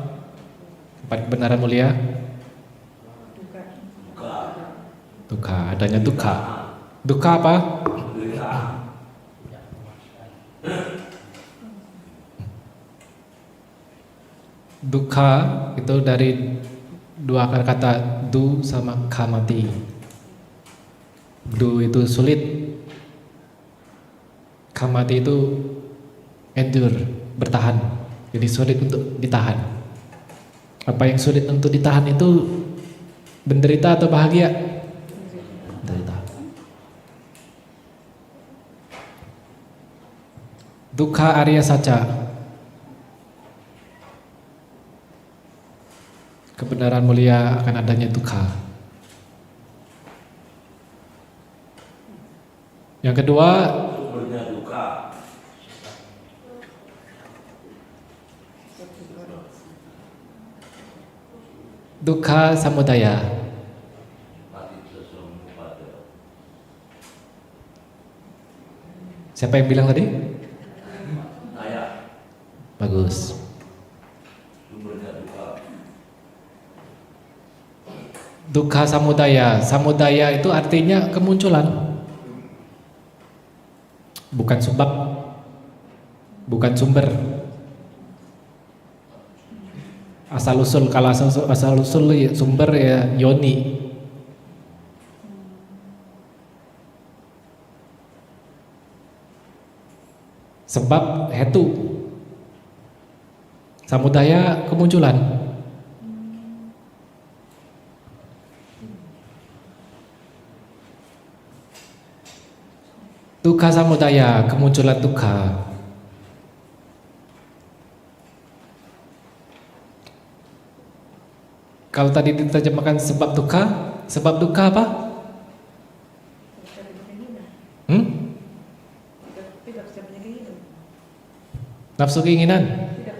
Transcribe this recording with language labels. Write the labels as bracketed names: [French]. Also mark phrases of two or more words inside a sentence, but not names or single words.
[Indonesian] 4 kebenaran mulia? Dukkha, adanya dukkha. Dukkha apa? Dukkha itu dari 2 akar kata du sama kamati. Du itu sulit, kamati itu endure, bertahan. Jadi sulit untuk ditahan. Apa yang sulit untuk ditahan itu menderita atau bahagia? Menderita. [Pali] Dukkha Arya Saca, [Indonesian] kebenaran mulia akan adanya dukkha. Yang kedua, [Pali] dukkha samudaya. [Indonesian] Siapa yang bilang tadi? Saya. Bagus. [Pali] Dukkha samudaya. [Indonesian] Samudaya itu artinya kemunculan, bukan sebab, bukan sumber. Asal usul, kalau asal usul sumber ya yoni. Sebab hetu. Samudaya kemunculan. [Pali] Dukkha samudaya, [Indonesian] kemunculan dukkha. Kalau tadi diterjemahkan sebab dukkha apa? Nafsu keinginan.